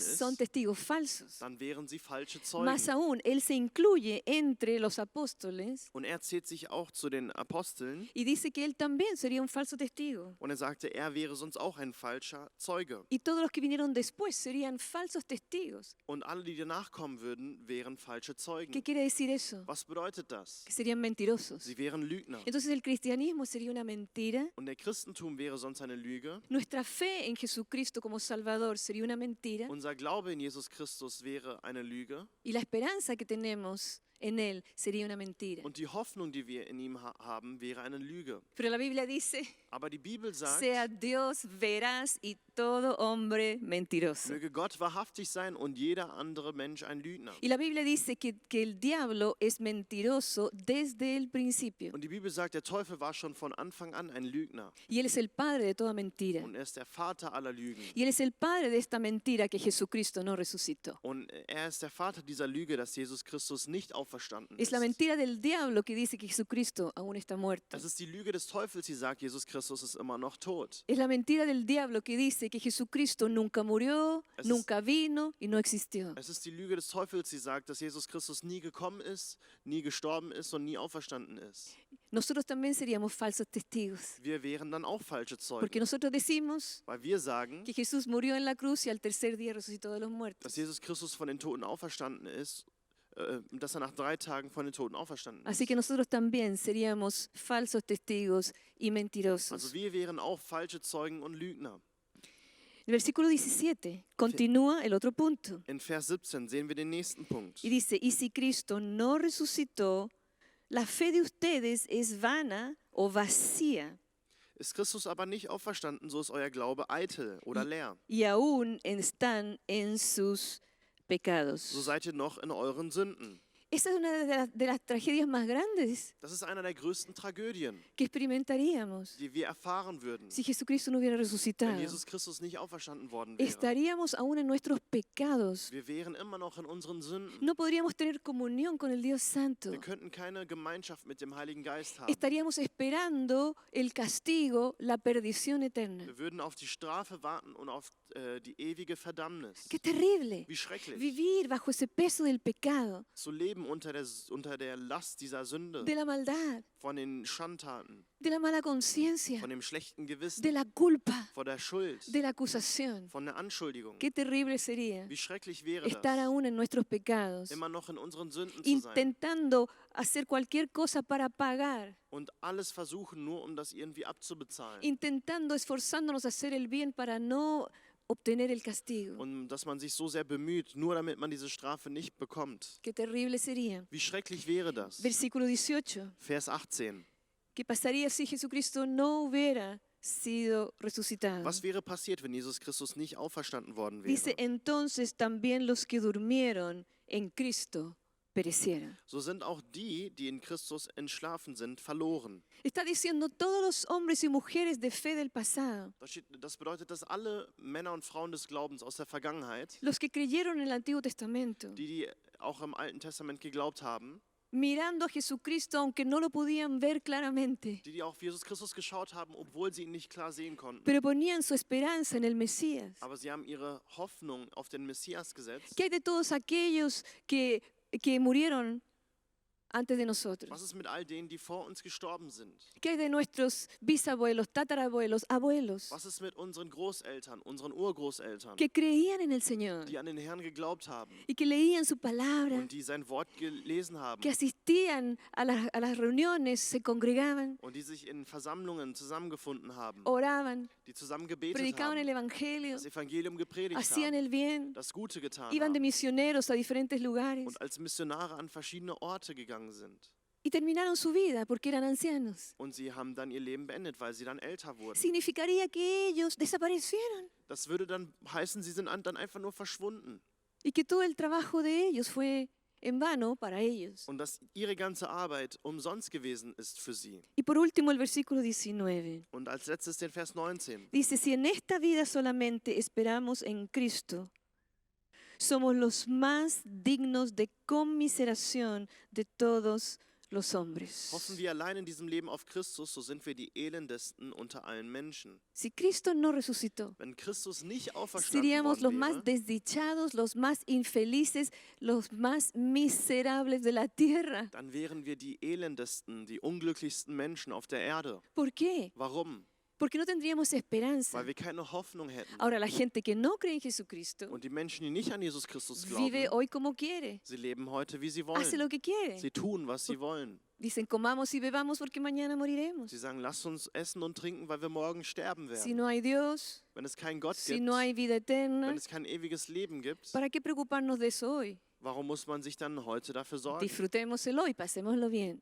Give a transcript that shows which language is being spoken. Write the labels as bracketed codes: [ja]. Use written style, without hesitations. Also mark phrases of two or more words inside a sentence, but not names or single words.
[es] son [de] ist, [es] testigos falsos. [de] dann wären sie falsche [es] Más [de] Zeugen. [es] aún, Él se incluye entre los apóstoles [de] Und er zählt sich auch zu den Aposteln. [es] y dice que Él también sería un falso testigo. [de] Und er sagte, er wäre sonst auch ein falscher Zeuge. [es] Y todos los que vinieron después serían falsos testigos. [de] Und alle, die danach kommen würden, wären falsche [es] ¿Qué [de] Zeugen. [es] quiere decir eso? [de] Was bedeutet das? [es] Que serían mentirosos. [de] Sie wären Lügner. [es] Entonces el cristianismo sería una mentira. [de] Und der Christentum wäre sonst eine Lüge. [es] Nuestra fe en Jesucristo como Salvador sería una mentira. [de] Unser Glaube in Jesus Christus wäre eine Lüge. [es] Y la esperanza que tenemos en Él sería una mentira. [de] Und die Hoffnung, die wir in ihm haben, wäre eine Lüge. [es] Pero la Biblia dice, [de] Aber die Bibel sagt, [es] sea Dios veraz y todo hombre mentiroso. [de] möge Gott wahrhaftig sein und jeder andere Mensch ein Lügner. [es] Y la Biblia dice que el diablo es mentiroso desde el principio. [de] Und die Bibel sagt, der Teufel war schon von Anfang an ein Lügner. [es] Y Él es el padre de toda mentira. [de] Und er ist der Vater aller Lügen. [es] Y Él es el padre de esta mentira que Jesucristo no resucitó. [de] Und er ist der Vater dieser Lüge, dass Jesus Christus nicht auferstanden [es] Es [de] ist. [es] la mentira del diablo que dice que Jesucristo aún está muerto. [de] Es ist die Lüge des Teufels, die sagt, Jesus Christus ist immer noch tot. [es] Es la mentira del diablo que dice que Jesucristo nunca murió, [de] Es [es] nunca vino y no existió. [de] Es ist die Lüge des Teufels, die sagt, dass Jesus Christus nie gekommen ist, nie gestorben ist und nie auferstanden ist. [es] Nosotros también seríamos falsos testigos. [de] Wir wären dann auch falsche Zeugen, [es] Porque nosotros decimos [de] weil wir sagen, [es] que Jesús murió en la cruz y al tercer día resucitó de los [de] dass [es] muertos. [de] Jesus Christus von den Toten auferstanden ist, dass er nach 3 Tagen von den Toten auferstanden [es] Así que [de] ist. [es] nosotros también seríamos falsos testigos y [de] Also [es] mentirosos. [de] wir wären auch falsche Zeugen und Lügner. [es] El versículo 17 continúa el otro punto [de] In Vers 17 sehen wir den nächsten Punkt. [es] y dice, y si Cristo no resucitó, la fe de ustedes es vana o vacía [de] Ist Christus aber nicht auferstanden, so ist euer Glaube eitel oder leer. [es] y aún están en sus [de] So [es] pecados. [de] seid ihr noch in euren Sünden. [es] Esa es una de las tragedias más grandes [de] Das ist einer der größten Tragödien, [es] que experimentaríamos [de] die wir erfahren würden, [es] si Jesucristo no hubiera [de] wenn [es] resucitado. [de] Jesus Christus nicht auferstanden worden wäre. [es] Estaríamos aún en nuestros pecados. [de] Wir wären immer noch in unseren Sünden. [es] No podríamos tener comunión con el Dios Santo. [de] Wir könnten keine Gemeinschaft mit dem Heiligen Geist haben. [es] Estaríamos esperando el castigo, la perdición eterna. [de] Wir würden auf die Strafe warten und auf die ewige Verdammnis. [es] ¡Qué terrible! [de] Wie schrecklich, [es] Vivir bajo ese peso del pecado, [de] zu leben unter der Last dieser Sünde, [es] de la maldad, [de] von den Schandtaten, [es] de la mala conciencia, [de] von dem schlechten [es] de [de] Gewissen, [es] la culpa, [de] vor der Schuld, [es] de la acusación. [de] von der Anschuldigung. [es] Qué terrible sería [de] Wie schrecklich wäre [es] estar [de] das, [es] aún en nuestros pecados, [de] immer noch in unseren Sünden zu sein [es] intentando hacer cualquier cosa para pagar, [de] und alles versuchen, nur um das irgendwie abzubezahlen. [es] intentando, esforzándonos a hacer el bien para no obtener el castigo. [de] Und dass man sich so sehr bemüht, nur damit man diese Strafe nicht bekommt. [es] Qué terrible sería. [de] Wie schrecklich wäre das? [es] Versículo 18. [de] Vers 18. [es] ¿Qué pasaría si Jesucristo no hubiera sido resucitado? [de] Was wäre passiert, wenn Jesus Christus nicht auferstanden worden [es] Dice, [de] wäre? [es] entonces también los que durmieron en Cristo perecieron. [de] So sind auch die, die in Christus entschlafen sind, verloren. [es] Está diciendo todos los hombres y mujeres de fe del pasado, [de] Das bedeutet, dass alle Männer und Frauen des Glaubens aus der Vergangenheit, [es] los que creyeron en el Antiguo Testamento, [de] die auch im Alten Testament geglaubt haben, [es] mirando a Jesucristo aunque no lo podían ver claramente, [de] die auf Jesus Christus geschaut haben, obwohl sie ihn nicht klar sehen konnten. [es] pero ponían su esperanza en el Mesías. [de] Aber sie haben ihre Hoffnung auf den Messias gesetzt. [es] ¿Qué hay de todos aquellos que murieron antes de nosotros? [de] Was ist mit all denen, die vor uns gestorben sind? [es] ¿Qué hay de nuestros bisabuelos, tatarabuelos, abuelos [de] Was ist mit unseren Großeltern, unseren Urgroßeltern, [es] que creían en el Señor [de] die an den Herrn geglaubt haben [es] y que leían su palabra, [de] und die sein Wort gelesen haben [es] que asistían a las reuniones, se congregaban, [de] und die sich in Versammlungen zusammengefunden haben, [es] oraban, [de] die zusammen gebetet [es] predicaban el [de] haben, [es] Evangelio, [de] das Evangelium gepredigt [es] hacían [de] haben, [es] el bien, [de] das Gute getan [es] iban de [de] haben [es] misioneros a diferentes lugares [de] und als Missionare an verschiedene Orte gegangen sind. [es] y terminaron su vida porque eran ancianos. [de] Und sie haben dann ihr Leben beendet, weil sie dann älter wurden. [es] Significaría que ellos desaparecieron [de] Das würde dann heißen, sie sind dann einfach nur verschwunden. [es] y que todo el trabajo de ellos fue en vano para ellos. [de] Und dass ihre ganze Arbeit umsonst gewesen ist für sie. [es] Y por último el versículo 19. [de] Und als letztes den Vers 19. [es] Dice, si en esta vida solamente esperamos en Cristo, somos los más dignos de conmiseración de todos los hombres. [de] Hoffen wir allein in diesem Leben auf Christus, so sind wir die elendesten unter allen Menschen. [es] Si Cristo no resucitó, [de] Wenn Christus nicht auferstanden [es] seríamos los [de] worden [es] más [de] wäre, [es] desdichados, los más infelices, los más miserables de la tierra. [de] dann wären wir die elendesten, die unglücklichsten Menschen auf der Erde. [es] ¿Por qué? [de] Warum? [es] Porque no tendríamos esperanza. [de] Weil wir keine Hoffnung hätten. [es] Ahora, la gente que no cree en Jesucristo [de] Und die Menschen, die nicht an Jesus Christus [es] vive [de] glauben, [es] hoy como quiere, [de] sie leben heute, wie sie [es] hace [de] wollen. [es] lo que quiere. [de] Sie tun, was sie wollen. [es] Dicen, comamos y bebamos porque mañana moriremos. [de] Sie sagen, lasst uns essen und trinken, weil wir morgen sterben [es] Si [de] werden. [es] no hay Dios, [de] Wenn es keinen Gott [es] si [de] gibt, [es] no hay vida eterna, [de] wenn es kein ewiges Leben gibt, [es] ¿para qué preocuparnos de eso hoy? [de] warum muss man sich dann heute dafür sorgen? [es] Disfrutémoselo y pasémoslo bien.